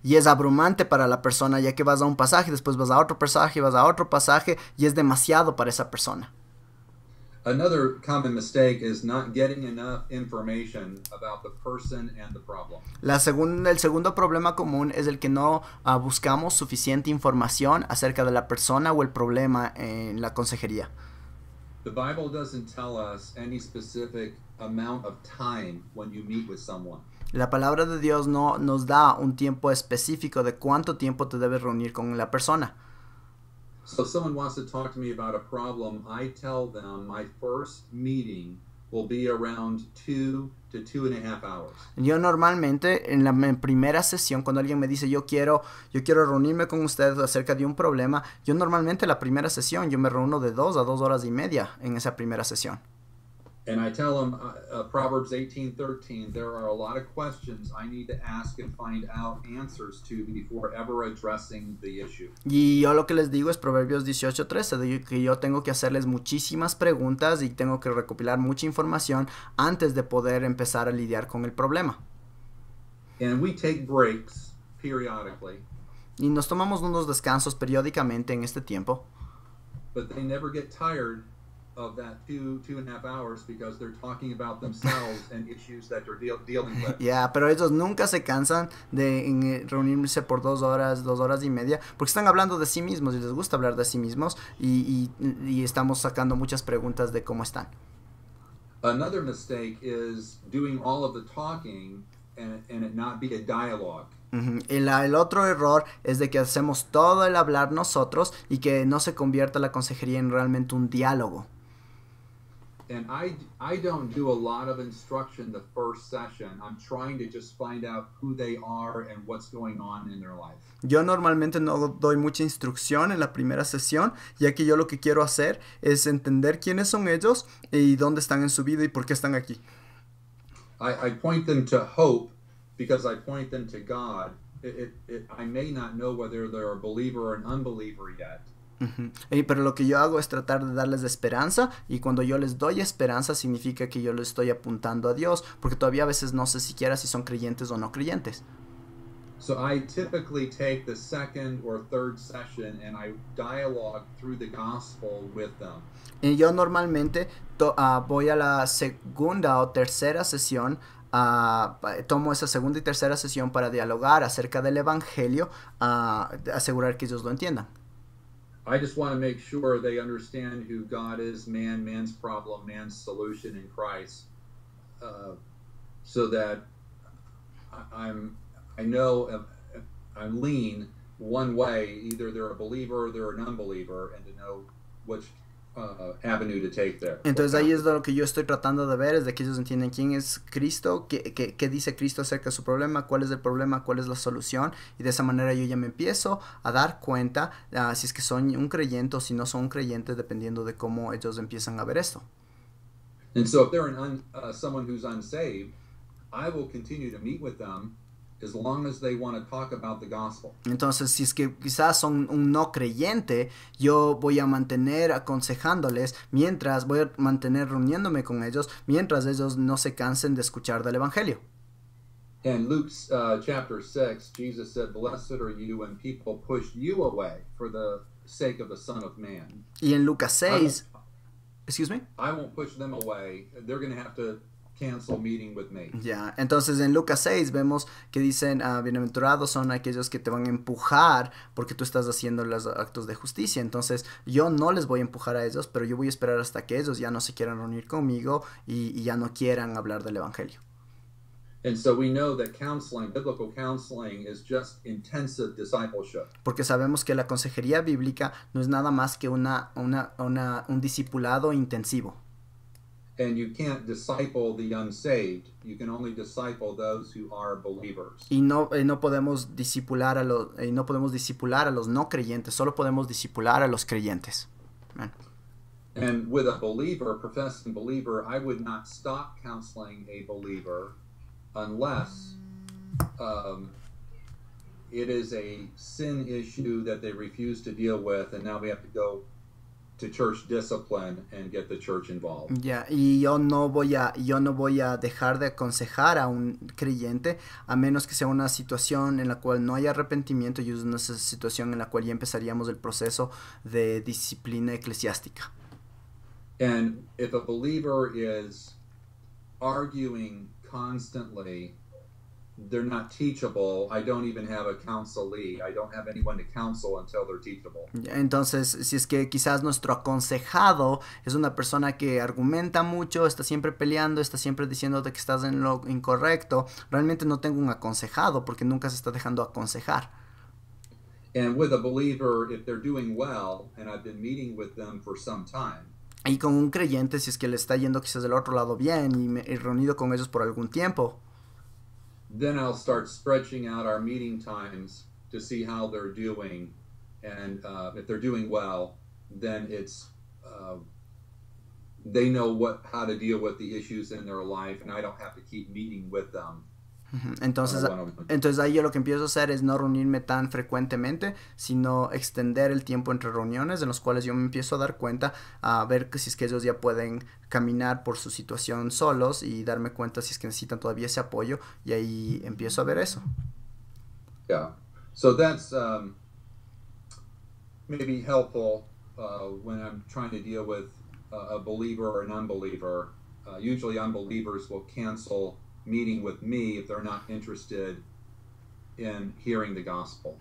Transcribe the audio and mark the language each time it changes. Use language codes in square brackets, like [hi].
[es] Y es abrumante para la persona, ya que vas a un pasaje, después vas a otro pasaje, vas a otro pasaje, y es demasiado para esa persona. [en] Another common mistake is not getting enough information about the person and the problem. [es] El segundo problema común es el que no buscamos suficiente información acerca de la persona o el problema en la consejería. [en] The Bible doesn't tell us any specific amount of time when you meet with someone. [es] La palabra de Dios no nos da un tiempo específico de cuánto tiempo te debes reunir con la persona. [en] So if someone wants to talk to me about a problem, I tell them my first meeting will be around 2 to 2.5 hours. [es] Yo normalmente en la primera sesión, cuando alguien me dice yo quiero reunirme con usted acerca de un problema, yo normalmente la primera sesión yo me reúno de 2 a 2 horas y media en esa primera sesión. [en] And I tell them, Proverbs 18:13, there are a lot of questions I need to ask and find out answers to before ever addressing the issue. [es] Y yo lo que les digo es Proverbios 18:13, que yo tengo que hacerles muchísimas preguntas y tengo que recopilar mucha información antes de poder empezar a lidiar con el problema. [en] And we take breaks periodically. [es] Y nos tomamos unos descansos periódicamente en este tiempo. [en] But they never get tired of that 2.5 hours because they're talking about themselves and issues that they're dealing with. [es] Pero ellos nunca se cansan de reunirse por 2 horas, 2 horas y media, porque están hablando de sí mismos y les gusta hablar de sí mismos y estamos sacando muchas preguntas de cómo están. [en] Another mistake is doing all of the talking and it not be a dialogue. [es] El otro error es de que hacemos todo el hablar nosotros y que no se convierta la consejería en realmente un diálogo. [en] and I don't do a lot of instruction the first session. I'm trying to just find out who they are and what's going on in their life. [es] Yo normalmente no doy mucha instrucción en la primera sesión, ya que yo lo que quiero hacer es entender quiénes son ellos y dónde están en su vida y por qué están aquí. [en] I point them to hope because I point them to God. I may not know whether they're a believer or an unbeliever yet. [es] Pero lo que yo hago es tratar de darles esperanza, y cuando yo les doy esperanza significa que yo les estoy apuntando a Dios, porque todavía a veces no sé siquiera si son creyentes o no creyentes. [en] So I typically take the second or third session and I dialogue through the gospel with them. [es] Y yo normalmente voy a la segunda o tercera sesión, tomo esa segunda y tercera sesión para dialogar acerca del evangelio, asegurar que ellos lo entiendan. [en] I just want to make sure they understand who God is, man's problem, man's solution in Christ, so that I know I'm lean one way, either they're a believer or they're an unbeliever, and to know which avenue to take there. [es] Entonces ahí es lo que yo estoy tratando de ver, es de que ellos entiendan quién es Cristo, qué dice Cristo acerca de su problema, cuál es el problema, cuál es la solución, y de esa manera yo ya me empiezo a dar cuenta si es que son un creyente o si no son un creyente, dependiendo de cómo ellos empiezan a ver esto. [en] And so if they're someone who's unsaved, I will continue to meet with them as long as they want to talk about the gospel. [es] Entonces, si es que quizás son un no creyente, yo voy a mantener aconsejándoles, voy a mantener reuniéndome con ellos, mientras ellos no se cansen de escuchar del evangelio. [en] In Luke chapter 6, Jesus said, "Blessed are you when people push you away for the sake of the Son of Man." [es] Y en Lucas 6, [en] excuse me? I won't push them away. They're going to have to cancel meeting with me. [es] Ya, entonces en Lucas 6 vemos que dicen, bienaventurados son aquellos que te van a empujar porque tú estás haciendo los actos de justicia. Entonces yo no les voy a empujar a ellos, pero yo voy a esperar hasta que ellos ya no se quieran reunir conmigo y ya no quieran hablar del evangelio. [en] And so we know that biblical counseling is just intensive discipleship. [es] Porque sabemos que la consejería bíblica no es nada más que un discipulado intensivo. [en] And you can't disciple the unsaved. You can only disciple those who are believers. [es] Y no podemos discipular a los no creyentes, solo podemos discipular a los creyentes. Amen. [en] And with a believer, professing believer, I would not stop counseling a believer unless it is a sin issue that they refuse to deal with, and now we have to go to church discipline and get the church involved. [es] Ya, y yo no voy a dejar de aconsejar a un creyente a menos que sea una situación en la cual no hay arrepentimiento, y es una situación en la cual ya empezaríamos el proceso de disciplina eclesiástica. [en] And if a believer is arguing constantly, they're not teachable. I don't even have a counselee. I don't have anyone to counsel until they're teachable. [es] Entonces, si es que quizás nuestro aconsejado es una persona que argumenta mucho, está siempre peleando, está siempre diciéndote que estás en lo incorrecto, realmente no tengo un aconsejado porque nunca se está dejando aconsejar. [en] And with a believer, if they're doing well, and I've been meeting with them for some time, [es] y con un creyente, si es que le está yendo quizás del otro lado bien y me he reunido con ellos por algún tiempo, [en] then I'll start stretching out our meeting times to see how they're doing, and if they're doing well, then it's they know how to deal with the issues in their life, and I don't have to keep meeting with them. [es] Entonces ahí yo lo que empiezo a hacer es no reunirme tan frecuentemente, sino extender el tiempo entre reuniones en los cuales yo me empiezo a dar cuenta, a ver que si es que ellos ya pueden caminar por su situación solos y darme cuenta si es que necesitan todavía ese apoyo, y ahí empiezo a ver eso. [en] Yeah, so that's maybe helpful when I'm trying to deal with a believer or an unbeliever. Usually unbelievers will cancel meeting with me if they're not interested in hearing the gospel.